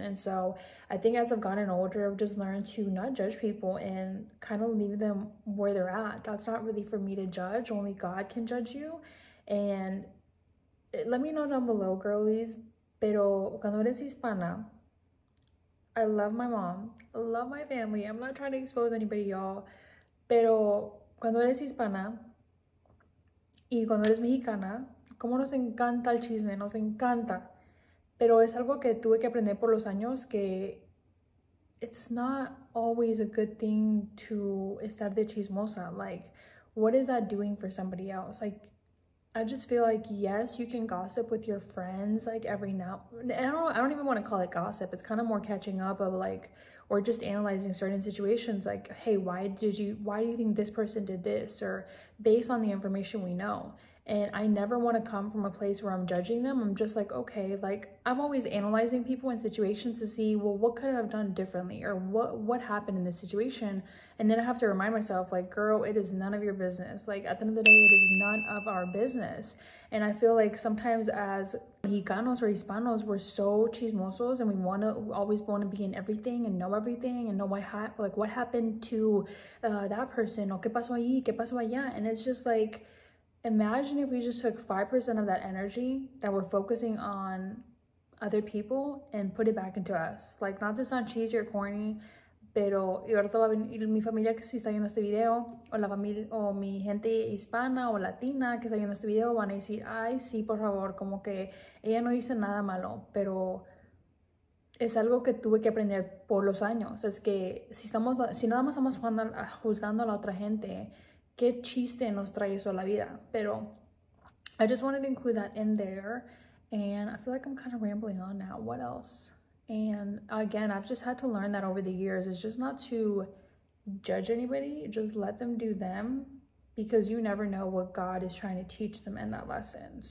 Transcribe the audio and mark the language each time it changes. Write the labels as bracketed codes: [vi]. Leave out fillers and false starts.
[en] And so I think as I've gotten older, I've just learned to not judge people and kind of leave them where they're at. That's not really for me to judge. Only God can judge you. And let me know down below, girlies. [es] Pero cuando eres hispana, [en] I love my mom, I love my family. I'm not trying to expose anybody, y'all. [es] Pero cuando eres hispana y cuando eres mexicana, como nos encanta el chisme, nos encanta. Pero es algo que tuve que aprender por los años, que [en] it's not always a good thing to [es] estar de chismosa. [en] Like, what is that doing for somebody else? Like, I just feel like, yes, you can gossip with your friends, like, every now and I don't even want to call it gossip. It's kind of more catching up of, like, or just analyzing certain situations, like, hey, why do you think this person did this? Or based on the information we know. And I never want to come from a place where I'm judging them. I'm just like, okay, like, I'm always analyzing people and situations to see, well, what could I have done differently? Or what happened in this situation? And then I have to remind myself, like, girl, it is none of your business. Like, at the end of the day, it is none of our business. And I feel like sometimes as Mexicanos or Hispanos, we're so chismosos, and we always want to be in everything and know what happened to that person, or [es] qué pasó ahí, qué pasó allá. [en] And it's just like, imagine if we just took 5% of that energy that we're focusing on other people and put it back into us. Like, not to sound cheesy or corny, [es] pero y ahorita va a venir mi familia que sí está viendo este video, o la familia, o mi gente hispana o latina que está viendo este video, van a decir, ay, sí, por favor, como que ella no hizo nada malo, pero es algo que tuve que aprender por los años. Es que si nada más estamos juzgando a la otra gente, qué chiste nos trae eso a la vida. [en] Pero I just wanted to include that in there, and I feel like I'm kind of rambling on now. What else? And again, I've just had to learn that over the years. It's just not to judge anybody, just let them do them, because you never know what God is trying to teach them in that lesson.